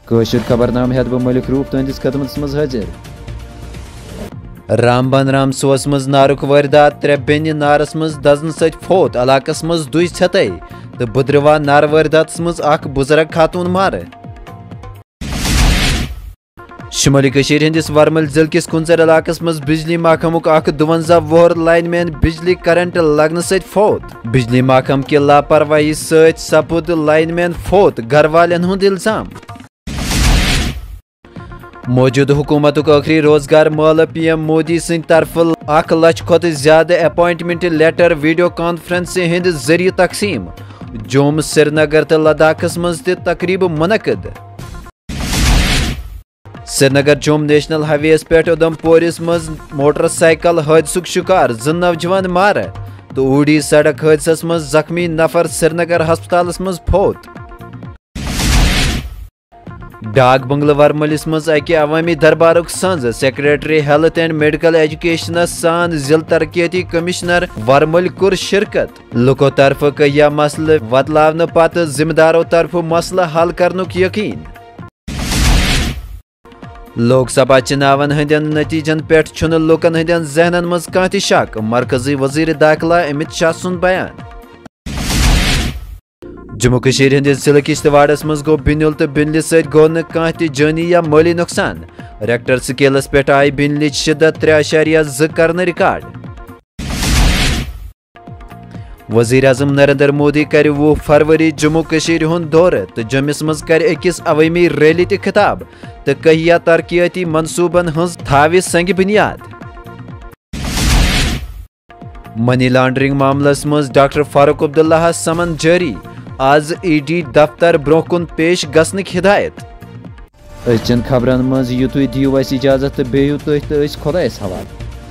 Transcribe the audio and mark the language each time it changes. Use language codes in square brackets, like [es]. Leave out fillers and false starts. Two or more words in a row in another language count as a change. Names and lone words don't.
[ks] کاشر خبرنامہ ہیت بہ ملک روف تہندس خدمتس مز حاضر۔ رامبن رام سوس مز نارک واردات 3 بینہ نارس مز دزن ست فوت، علاقس مز دج ژھتائی تو بدرواہ نار وارداتس مز اخ بزرگ خاتون مار۔ شمالی کشیر ہندس ورمل ضلع کس کنزر علاقس مز بجلی محکمک اخ 52 وہر لائن مین بجلی کرنٹ لگنے ست فوت۔ بجلی محکم کی لاپرواہی ست سپد لائن مین فوت، گھر والن ہند الزام۔ موجودہ حکومت آخری روزگار مالہ پی ایم مودی سند طرف 1 لچھ کھت زیادہ [en] appointment letter video conference [ks] ہند ذریعہ تقسیم۔ جوم، سری نگر تو لداخس مز تہ تقریب منعقد۔ سری نگر جوم [en] National Highways [ks] پہ ادھم پورس مز موٹر سائیکل حادثک شکار، 2 نوجوان مار تو اوڑی سڑک حادثس مز زخمی نفر سری نگر ہسپتالس مز فوت۔ ڈاک بنگلہ ورملس مز اکہ عوامی دربارک سنز، [en] Secretary Health and Medical [ks] ایجوکیشنس سان ضلع ترقیاتی کمشنر ورمل کور شرکت۔ لکو طرف کیا مسئلہ وتلاونہ پتہ ذمہ دارو طرف مسئلہ حل کرنک یقین۔ لوک سبھا چناون ہندین نتیجن پہ چھن لوکن ہندین ذہنن مز کانٛہہ تہ شک، مرکزی وزیر داخلہ امت شاہ سن بیان۔ جموں کشیر ہندس ضلع کشتواڑس مز گو بنیل تو بنلہ ست گو نہ کانٛہہ تہ جانی یا مالی نقصان۔ ریکٹر سکیلس پہ آئی بنلچ شدت 3.2 کرنے ریکارڈ۔ وزیر اعظم نریندر مودی کر 20 فروری جموں کشیر ہند دورہ تو جمس مز کر اکس عوامی ریلی تہ خطاب تو کہیا ترقیاتی منصوبن ہز تھاو سنگ بنیاد۔ [en] money laundering [ks] معاملس مز ڈاکٹر فاروق عبداللہ سمن جاری، آز ای ڈی دفتر برو کن پیش گھنک ہدایت۔ أزچن خبرن مز یتھ دیو اس اجازت تو بیو تھی تو خدایس حوالہ۔